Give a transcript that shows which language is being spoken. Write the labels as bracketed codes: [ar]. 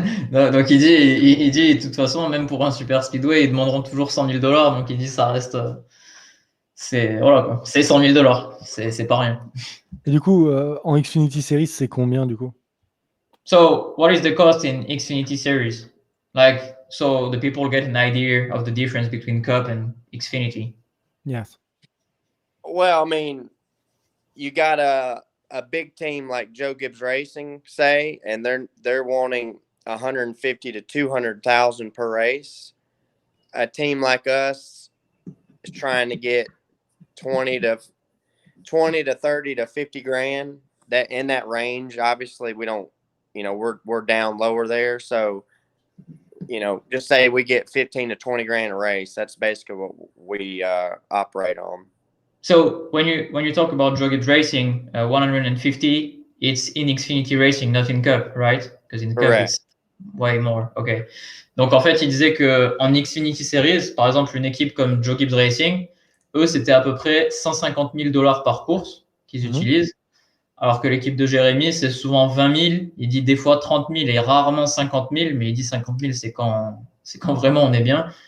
[fr] Donc il dit, de toute façon, même pour un super speedway, ils demanderont toujours $100,000. Donc il dit, ça reste, c'est voilà quoi, c'est $100,000, c'est pas rien. Et du coup, en Xfinity Series, c'est combien du coup? [en] So what is the cost in Xfinity Series? Like, so the people get an idea of the difference between Cup and Xfinity. Yes. Well, I mean, you got a big team like Joe Gibbs Racing, say, and they're wanting 150 to 200,000 per race. A team like us is trying to get 20 to 30 to 50 grand, that in that range. Obviously we don't, we're down lower there. So, just say we get 15 to 20 grand a race. That's basically what we operate on. So when you talk about Joe Gibbs Racing, 150, it's in Xfinity Racing, not in Cup, right? Because in Cup it's way more. Okay. [fr] Donc en fait, il disait que en Xfinity Series, par exemple, une équipe comme Joe Gibbs Racing, eux, c'était à peu près $150,000 par course qu'ils utilisent, alors que l'équipe de Jérémy, c'est souvent 20 000. Il dit des fois 30 000 et rarement 50 000, mais il dit 50 000, c'est quand vraiment on est bien.